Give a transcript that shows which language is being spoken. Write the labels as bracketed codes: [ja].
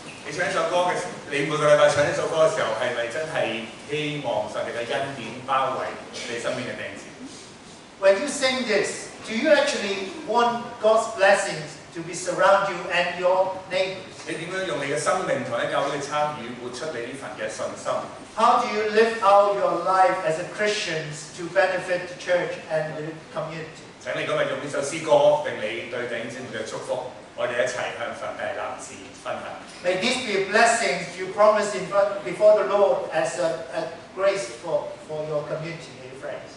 [yue] 你唱一首歌嘅，你每個禮拜唱一首歌嘅時候，係咪真係希望上帝嘅恩典包圍你身邊嘅弟兄姊妹？ [en] When you sing this, do you actually want God's blessings to be surround you and your neighbors? [yue] 你點樣用你嘅生命同喺教會嘅參與，活出你呢份嘅信心？ [en] How do you live out your life as a Christian to benefit the church and the community? [yue] 請你今日用呢首詩歌，並你對弟兄姊妹嘅祝福，我哋一齊向上帝立志分享。 [en] May this be a blessing you promise before the Lord as a grace for your community and your friends.